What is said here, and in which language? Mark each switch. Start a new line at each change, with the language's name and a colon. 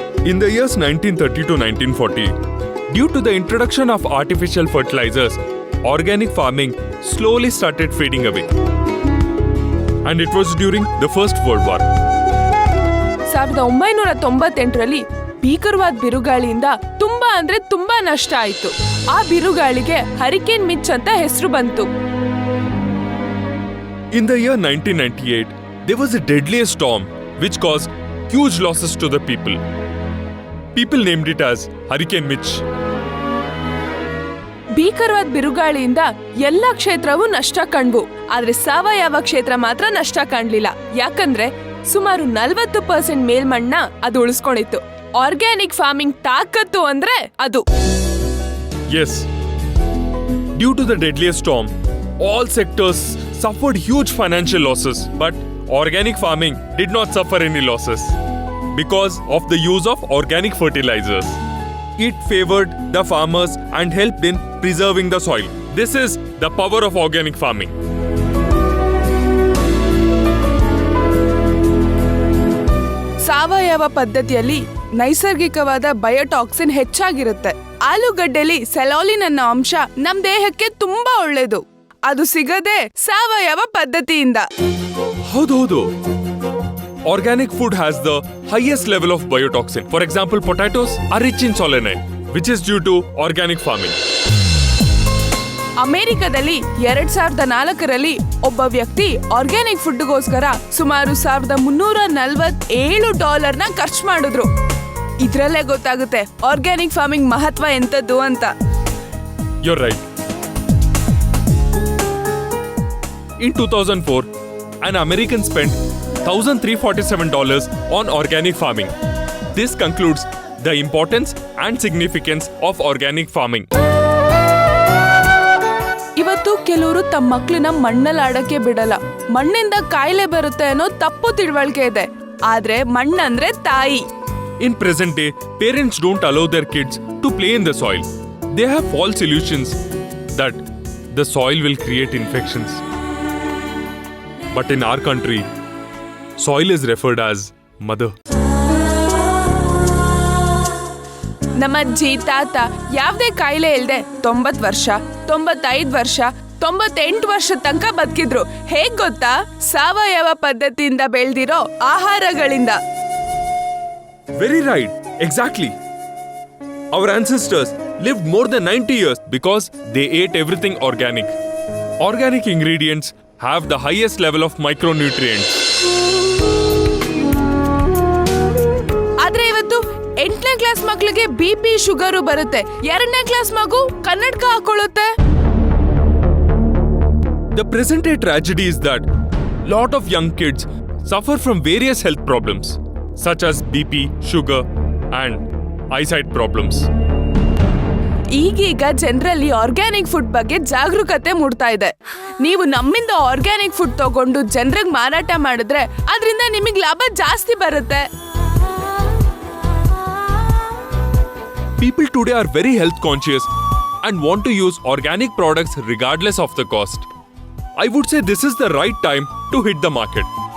English: In the years 1930 to 1940, due to the introduction of artificial fertilizers, organic farming slowly started fading away. And it was during the First World War.
Kannada: 1998ರಲ್ಲಿ ಭೀಕರವಾದ ಬಿರುಗಾಳಿಯಿಂದ ತುಂಬಾ ನಷ್ಟ ಆಯ್ತು. ಆ ಬಿರುಗಾಳಿಗೆ hurricane Mitch ಅಂತ ಹೆಸರು ಬಂತು.
English: In the year 1998, there was a deadly storm which caused huge losses to the people. People named it as Hurricane Mitch.
Kannada: ಭೀಕರವಾದ ಬಿರುಗಾಳಿಯಿಂದ ಎಲ್ಲಾ ಕ್ಷೇತ್ರವೂ ನಷ್ಟ ಕಂಡ್ವು. ಆದ್ರೆ ಸಾವಯವ ಕ್ಷೇತ್ರ ಮಾತ್ರ ನಷ್ಟ ಕಾಣ್ಲಿಲ್ಲ. ಯಾಕಂದ್ರೆ ಸುಮಾರು 40% ಮೇಲ್ಮಣ್ಣ ಅದು ಉಳಿಸ್ಕೊಂಡಿತ್ತು. ಆರ್ಗ್ಯಾನಿಕ್ ಫಾರ್ಮಿಂಗ್ ತಾಕತ್ತು ಅಂದ್ರೆ ಅದು.
English: Yes. Due to the deadly storm, all sectors suffered huge financial losses. But organic farming did not suffer any losses because of the use of organic fertilizers. It favored the farmers and helped in preserving the soil. This is the power of organic farming.
Kannada: ಸಾವಯವ ಪದ್ಧತಿಯಲ್ಲಿ ನೈಸರ್ಗಿಕವಾದ ಬಯೋಟಾಕ್ಸಿನ್ ಹೆಚ್ಚಾಗಿರುತ್ತೆ. ಆಲೂಗಡ್ಡೆಲಿ ಸೆಲಾಲಿನ್ ಅನ್ನೋ ಅಂಶ ನಮ್ ದೇಹಕ್ಕೆ ತುಂಬಾ ಒಳ್ಳೇದು. ಅದು ಸಿಗದೆ ಸಾವಯವ ಪದ್ಧತಿಯಿಂದ. ಹೌದು.
English: Organic food has the highest level of biotoxin. For example, potatoes are rich in solanine, which is due to organic farming.
Kannada: ಅಮೆರಿಕದಲ್ಲಿ 2004ರಲ್ಲಿ ಒಬ್ಬ ವ್ಯಕ್ತಿ ಆರ್ಗ್ಯಾನಿಕ್ ಫುಡ್ಗೋಸ್ಕರ ಸುಮಾರು $1347 ಖರ್ಚು ಮಾಡಿದ್ರು. ಇದ್ರಲ್ಲೇ ಗೊತ್ತಾಗುತ್ತೆ ಆರ್ಗ್ಯಾನಿಕ್ ಫಾರ್ಮಿಂಗ್ ಮಹತ್ವ ಎಂತದ್ದು ಅಂತ.
English: You're right. In 2004, an American spent $1,347 on organic farming. This concludes the importance and significance of organic farming.
Kannada: ಇವತ್ತು ಕೆಲವರು ತಮ್ಮ ಮಕ್ಕಳನ್ನ ಮಣ್ಣಲ್ಲಿ ಆಡಕ್ಕೆ ಬಿಡಲ್ಲ. ಮಣ್ಣಿಂದ ಕಾಯಿಲೆ ಬರುತ್ತೆ ಅನ್ನೋ ತಪ್ಪು ತಿಳುವಳಿಕೆ ಇದೆ. ಆದ್ರೆ ಮಣ್ಣಂದ್ರೆ ತಾಯಿ.
English: In present day, parents don't allow their kids to play in the soil. They have false illusions that the soil will create infections. But in our country, soil is referred as mother.
Kannada: ನಮ್ಮ ಅಜ್ಜಿ ತಾತ ಯಾವ್ದೇ ಕಾಯಿಲೆ ಇಲ್ದೆ 90 ವರ್ಷ 95 ವರ್ಷ 98 ವರ್ಷ ತನಕ ಬದುಕಿದ್ರು. ಹೇಗ್ ಗೊತ್ತಾ? ಸಾವಯವ ಪದ್ಧತಿಯಿಂದ ಬೆಳೆದಿರೋ ಆಹಾರಗಳಿಂದ.
English: Very right. Exactly. Our ancestors lived more than 90 years because they ate everything organic. Organic ingredients have the highest level of micronutrients.
Kannada: ಆದ್ರೆ ಇವತ್ತು 8ನೇ ಕ್ಲಾಸ್ ಮಕ್ಕಳಿಗೆ BP ಶುಗರು ಬರುತ್ತೆ. 2ನೇ ಕ್ಲಾಸ್ ಮಗು ಕನ್ನಡಕ ಹಾಕೊಳ್ಳುತ್ತೆ.
English: The present day tragedy is that lot of young kids suffer from various health problems such as BP, sugar and eyesight problems.
Kannada: ಈಗೀಗ ಜನರಲ್ಲಿ organic food ಬಗ್ಗೆ ಜಾಗರೂಕತೆ ಮೂಡ್ತಾ ಇದೆ. ನೀವು ನಮ್ಮಿಂದ ಆರ್ಗ್ಯಾನಿಕ್ ಫುಡ್ ತಗೊಂಡು ಜನರಿಗೆ ಮಾರಾಟ ಮಾಡಿದ್ರೆ ಅದರಿಂದ ನಿಮಗೆ ಲಾಭ ಜಾಸ್ತಿ ಬರುತ್ತೆ.
English: People today are very health conscious and want to use organic products regardless of the cost. I would say this is the right time to hit the market.